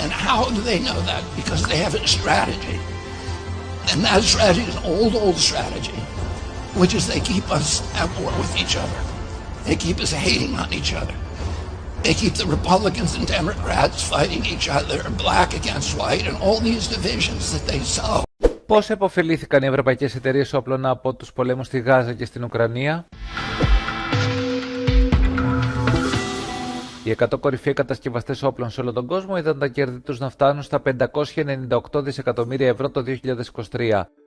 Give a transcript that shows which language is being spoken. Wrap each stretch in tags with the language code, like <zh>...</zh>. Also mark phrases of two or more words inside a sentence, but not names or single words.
<en>And how do they know that? Because they have a strategy. And that strategy is an old strategy, which is they keep us at war with each other. They keep us hating on each other. They keep the Republicans and Democrats fighting each other, black against white, and all these divisions that they sow.</en> <el>Πώς επωφελήθηκαν οι ευρωπαϊκές εταιρείες όπλων από τους πολέμους στη Γάζα και στην Ουκρανία? Οι 100 κορυφαίοι κατασκευαστές όπλων σε όλο τον κόσμο είδαν τα κέρδη τους να φτάνουν στα 598 δισεκατομμύρια ευρώ το 2023.</el>